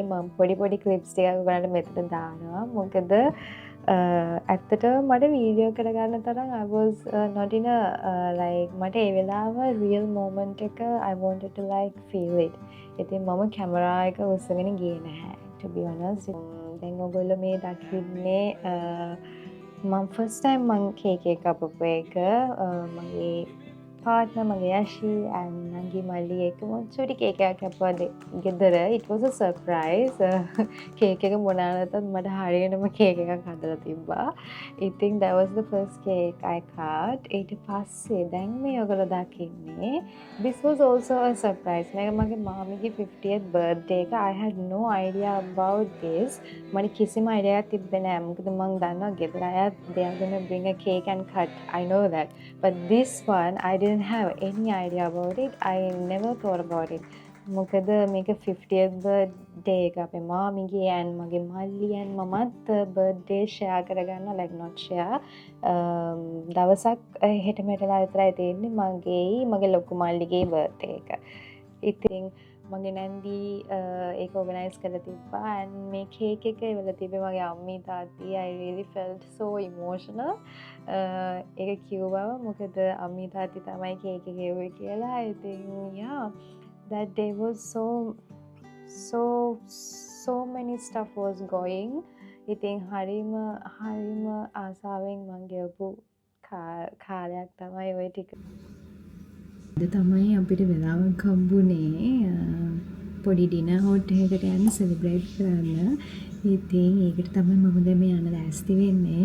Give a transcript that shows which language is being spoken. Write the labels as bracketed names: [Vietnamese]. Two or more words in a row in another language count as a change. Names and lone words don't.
[Sinhala] මම පොඩි ක්ලිප්ස් ටිකක් ඔයාලට මෙතන දානවා. මොකද ඇත්තටම මට වීඩියෝ කරගන්න තරම් [English] I was not in a like [Sinhala] මට ඒ වෙලාව [English] real moment එක I wanted to like feel it. [Sinhala] ඉතින් මම කැමරා එක උස්සගෙන ගියේ නැහැ [English] to be honest. [Sinhala] දැන් ඔයගොල්ලෝ මේ දකින්නේ මම [English] first time [Sinhala] මං කේක් එක කපපු එක මගේ partner මගේ යෂි and නංගි මල්ලි එක මම චූටි කේක් එකක් කපුවා ගෙදර. [English] It was a surprise. [Sinhala] කේක් එක මොනවා නැතත් මට හරියටම කේක් එකක් හදලා තිබ්බා. [English] I think that was the first cake I cut. [Sinhala] ඊට පස්සේ දැන් මේ ඔයගොල්ලෝ දකින්නේ [English] this was also a surprise. [Sinhala] මේක මගේ මාමිගේ 50th birthday එක. [English] I had no idea about this. [Sinhala] මට කිසිම idea එකක් තිබ්බේ නෑ. මොකද මම දන්නවා ගෙදර අය [English] they are gonna bring a cake and cut. I know that. But this one I didn't have any idea about it. I never thought about it. [Sinhala] මොකද මේක 50th birthday එක අපේ මාමිගේ and මගේ මල්ලි and මමත් birthday share කරගන්නවා [English] like not share. [Sinhala] දවසක් හෙට මෙටලා විතරයි තියෙන්නේ මගේ ලොකු මල්ලිගේ birthday එක. ඉතින් මගේ නැන්දි ඒක organize කරලා තිබ්බා and මේ cake එක ඉවල තිබ්බේ මගේ අම්මී තාත්ති. [English] I really felt so emotional. [Sinhala] ඒක කිව්වම මොකද අම්මී තාත්ති තමයි cake එක ගෙවුවේ කියලා. [English] I think yeah that day was so many stuff was going. [Sinhala] ඉතින් හරිම ආසාවෙන් මම ගෙවපු කාලයක් තමයි ওই ටික. තමයි අපිට වෙලාවක් හම්බුනේ පොඩි ඩිනර් හොට් එකකට යන්න සෙලිබ්‍රේට් කරන්න. ඉතින් ඒකට තමයි මම දැන් මේ යන්න ලෑස්ති වෙන්නේ.